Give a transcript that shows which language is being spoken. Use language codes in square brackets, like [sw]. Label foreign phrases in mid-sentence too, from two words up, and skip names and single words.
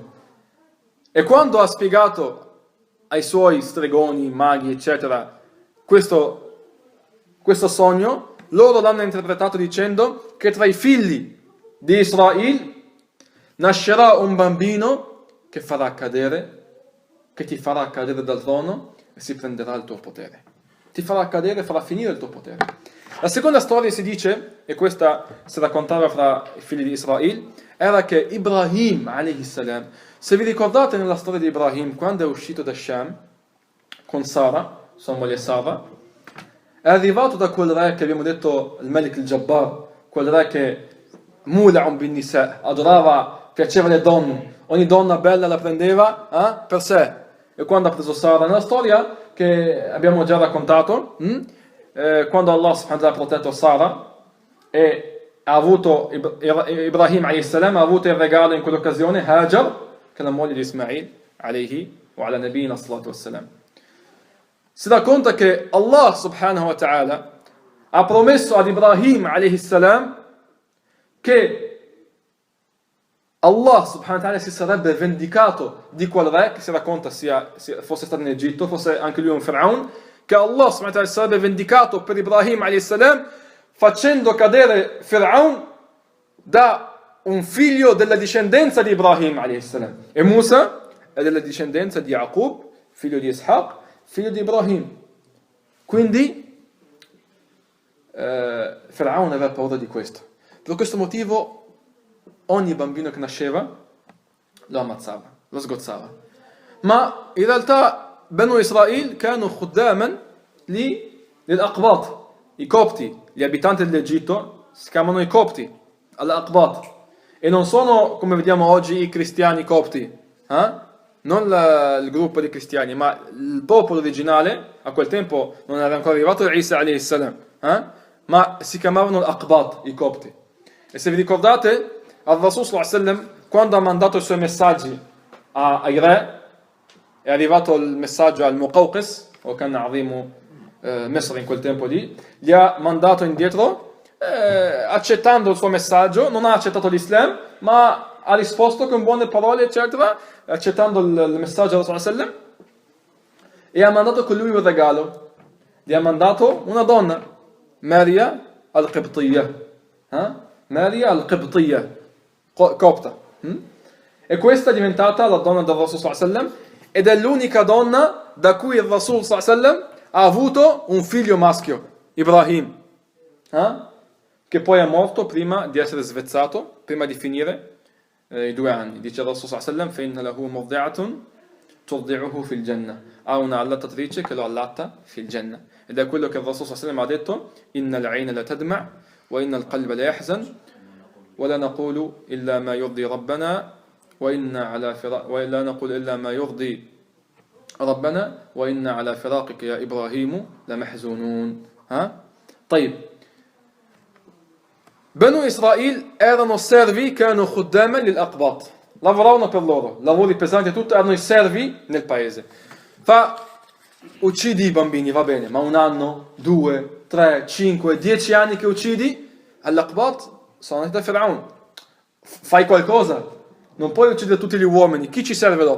[it] E quando ha spiegato ai suoi stregoni, maghi, eccetera, questo sogno, loro l'hanno interpretato dicendo che tra i figli di Israele nascerà un bambino che ti farà cadere dal trono e si prenderà il tuo potere. Ti farà cadere e farà finire il tuo potere. La seconda storia si dice, e questa si raccontava fra i figli di Israele, era che Ibrahim, [ar] عليه السلام, [it] se vi ricordate nella storia di Ibrahim, quando è uscito da Sham con Sara, sua moglie Sara, è arrivato da quel re che abbiamo detto, il [ar] الملك الجبار, [it] quel re che [ar] مولع بالنساء, [it] adorava, piaceva le donne, ogni donna bella la prendeva per sé. E quando ha preso Sara, nella storia che abbiamo già raccontato, quando [ar] الله سبحانه وتعالى [it] ha protetto Sara e ha avuto Ibrahim [ar] عليه السلام, [it] ha avuto il regalo in quell'occasione Hajar, che è la moglie di Ismail [ar] عليه وعلى نبينا الصلاة والسلام. [it] Si racconta che [ar] الله سبحانه وتعالى [it] ha promesso ad Ibrahim [ar] عليه السلام [it] che [ar] الله سبحانه وتعالى [it] si sarebbe vendicato di quel re, che si racconta fosse stato in Egitto, fosse anche lui un Firaun, che Allah subhanahu wa ta'ala si sarebbe vendicato per Ibrahim [ar] عليه السلام [it] facendo cadere Firaun da un figlio della discendenza di Ibrahim [ar] عليه السلام. [it] E Musa è della discendenza di Yaqub, figlio di Ishaq, figlio di Ibrahim. Quindi Firaun aveva paura di questo. Per questo motivo ogni bambino che nasceva lo ammazzava, lo sgozzava. Ma in realtà Banu Israel [ar] كانوا خداما للأقباط, [it] i copti, gli abitanti dell'Egitto si chiamano i copti, al-Aqbat, e non sono come vediamo oggi i cristiani copti, non il gruppo di cristiani, ma il popolo originale. A quel tempo non era ancora arrivato Isa alayhi salam, ma si chiamavano al-Aqbat, i copti. E se vi ricordate, [ar] الرسول صلى الله عليه وسلم, [it] quando ha mandato i suoi messaggi ai re, è arrivato il messaggio al Muqawqis, o [ar] كان عظيم مصر [it] in quel tempo lì, gli ha mandato indietro, accettando il suo messaggio, non ha accettato l'Islam, ma ha risposto con buone parole, eccetera, accettando il messaggio del [ar] رسول صلى الله عليه وسلم, [it] e ha mandato con lui un regalo. Gli ha mandato una donna, Maria al-Qibtiyya, Maria al-Qibtiyya, copta. E questa è diventata la donna del [ar] رسول صلى الله عليه وسلم, [it] ed è l'unica donna da cui il [ar] رسول صلى الله عليه وسلم [it] ha avuto un figlio maschio, Ibrahim, che poi è morto prima di essere svezzato, prima di finire i 2 anni. Dice il [ar] رسول صلى الله عليه وسلم: فَإِنَّ لَهُ مُرْضِعَةٌ تُرْضِعُهُ فِي الْجَنَّةِ, [it] ha una allattatrice che lo allatta [ar] في الجنة. [it] Ed è quello che il [ar] رسول صلى الله عليه وسلم [it] ha detto: [ar] إِنَّ الْعَيْنَ لَا تَدْمَعُ وَإِنَّ الْقَلْبَ لَا يَحْزَنُ ولا نقول إلا ما يرضي ربنا ولا نقول إلا ما يرضي ربنا وإن على فراقك يا إبراهيم لمحزونون. [it] طيب, Banu Israel erano servi, [ar] كانوا خداما للأقباط, [it] lavoravano per loro, lavori pesanti e tutto, erano i servi nel paese. Uccidi i bambini, va bene, ma 1 anno, 2, 3, 5, 10 anni che uccidi, all'Aqbat sono andati da Firaun. Fai qualcosa, non puoi uccidere tutti gli uomini, chi ci serve dopo?